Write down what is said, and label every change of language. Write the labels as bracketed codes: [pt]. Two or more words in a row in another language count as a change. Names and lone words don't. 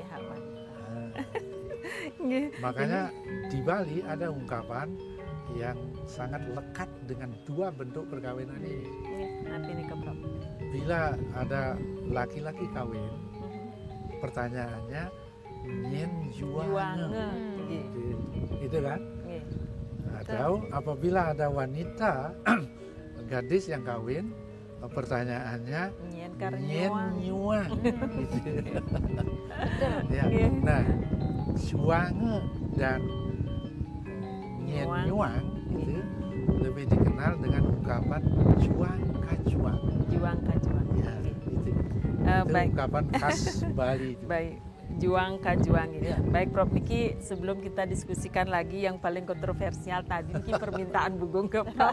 [id] pihak wanita. Nah, Nggih. makanya di Bali ada ungkapan yang sangat lekat dengan dua bentuk perkawinan ini. Nggih, nanti nih ke Prof. Bila ada laki-laki kawin, Mhm. [ban] pertanyaannya nyen juange. [id] Juange. Nggih. Itu kan? Nggih. Atau apabila ada wanita gadis yang kawin, pertanyaannya [ban] Nyen nyen karnyuang. nyuang. [id] Gitu. Ya. Nggih. Nah, [ban] juange dan nyen [id] Nyuang. nyuang itu lebih dikenal dengan ungkapan [ban] juang kajuang. Juang kajuang. [id] Ya, Nggih. itu. Itu Baik. ungkapan khas Bali itu. Baik, [ban] juang kajuang [id] ini. Ya. Baik Prof Niki, sebelum kita diskusikan lagi yang paling kontroversial tadi, Niki permintaan Bugong ke Prof.